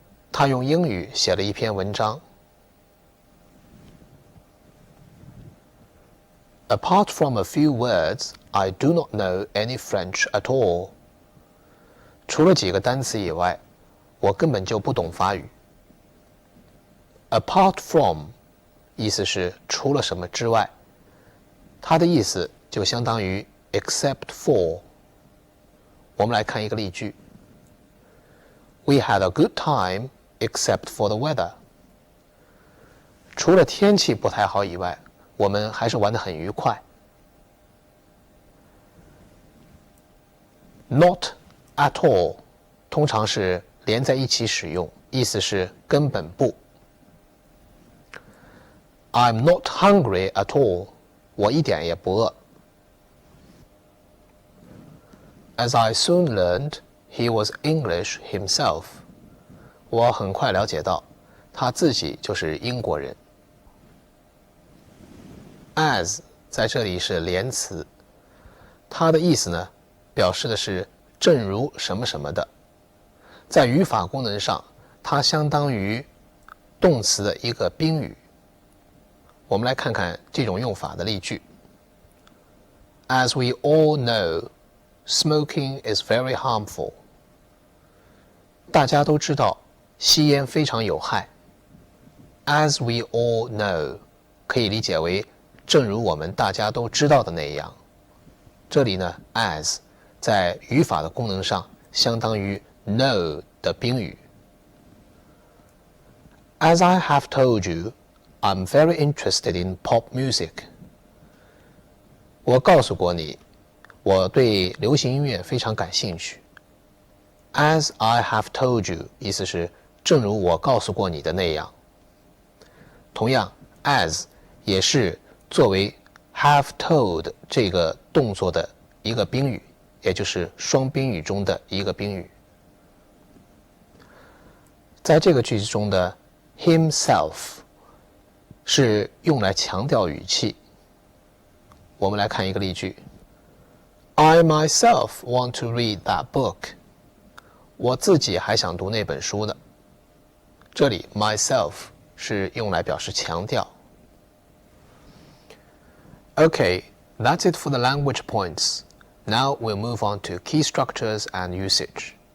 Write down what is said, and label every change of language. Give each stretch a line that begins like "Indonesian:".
Chinese: 他用英语写了一篇文章。
English: Apart from a few words, I do not know any French at all.
Chinese: 除了几个单词以外，我根本就不懂法语。
English: Apart from
Chinese: 意思是除了什么之外，它的意思就相当于
English: except for。
Chinese: 我们来看一个例句
English: We had a good time except for the weather.
Chinese: 除了天气不太好以外，我们还是玩得很愉快。
English: Not at all
Chinese: 通常是连在一起使用，意思是根本不。
English: I'm not hungry at all.
Chinese: 我一点也不饿。
English: As I soon learned, he was English himself.
Chinese: 我很快了解到，他自己就是英国人。 As 在这里是连词，它的意思呢，表示的是正如什么什么的。在语法功能上，它相当于动词的一个宾语。我们来看看这种用法的例句。
English: As we all know, smoking is very harmful.
Chinese: 大家都知道，吸烟非常有害。
English: As we all know
Chinese: 可以理解为正如我们大家都知道的那样。这里呢 as 在语法的功能上相当于 know 的宾语。
English: As I have told you, I'm very interested in pop music.
Chinese: 我告诉过你，我对流行音乐非常感兴趣。
English: As I have told you
Chinese: 意思是正如我告诉过你的那样。同样 as 也是作为
English: have told
Chinese: 这个动作的一个宾语，也就是双宾语中的一个宾语。在这个句子中的 himself 是用来强调语气。我们来看一个例句
English: I myself want to read that book.
Chinese: 我自己还想读那本书呢。这里 myself 是用来表示强调。
English: Okay, that's it for the language points. Now we'll move on to key structures and usage.